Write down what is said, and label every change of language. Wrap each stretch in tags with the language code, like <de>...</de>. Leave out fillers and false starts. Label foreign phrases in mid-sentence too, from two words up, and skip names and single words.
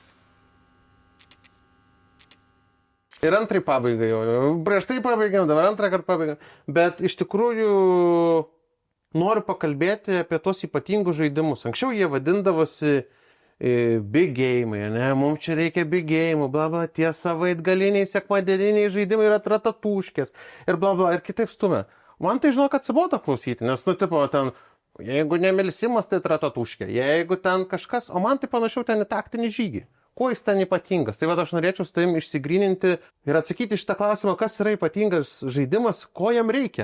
<lt>Ir antrai pabaigai jau. Prieš tai pabaigėm, dabar antrą kartą pabaigėm. Bet iš tikrųjų noriu pakalbėti apie tos ypatingus žaidimus. Anksčiau jie vadindavosi</lt> <en>big game,</en> <lt>ne, mums čia reikia</lt> <en>big game,</en> <lt>bla bla, tie savaitgaliniai, sekmadieniniai žaidimai yra ratatuškės ir bla bla, ir kitaip stumia. Man tai žinau, kad atsibodo klausyti, nes, nu, tipo, ten, jeigu nemelsimas, tai ratatuškė, jeigu ten kažkas, o man tai panašiau ten į taktinį žygį. Kuo jis ten ypatingas? Tai va, aš norėčiau su tavim išsigryninti ir atsakyti šitą klausimą, kas yra ypatingas žaidimas, ko jam reikia.</lt>